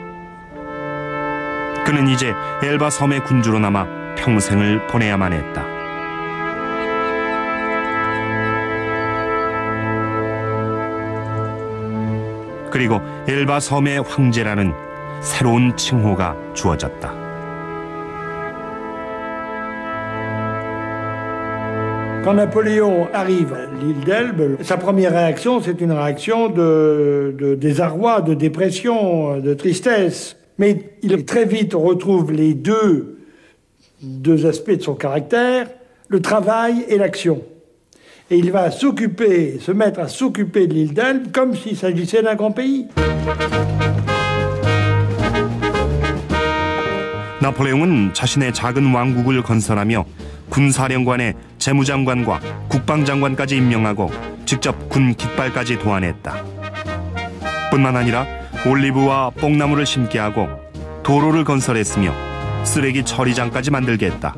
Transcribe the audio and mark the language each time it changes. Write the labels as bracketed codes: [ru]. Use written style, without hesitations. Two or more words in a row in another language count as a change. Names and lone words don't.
[ko] 그는 이제 엘바 섬의 군주로 남아 평생을 보내야만 했다. 그리고 엘바 섬의 황제라는 새로운 칭호가 주어졌다. [fr] Quand Napoléon arrive à l'île d'Elbe, sa première réaction, c'est une réaction de désarroi, de dépression, de tristesse. Mais il très vite retrouve les deux aspects de son caractère, le travail et l'action. Et il va se mettre à s'occuper de l'île d'Elbe comme s'il s'agissait d'un grand pays. [ko] 나폴레옹은 자신의 작은 왕국을 건설하며 군사령관의 재무장관과 국방장관까지 임명하고 직접 군 깃발까지 도안했다. 뿐만 아니라 올리브와 뽕나무를 심게 하고 도로를 건설했으며 쓰레기 처리장까지 만들게 했다.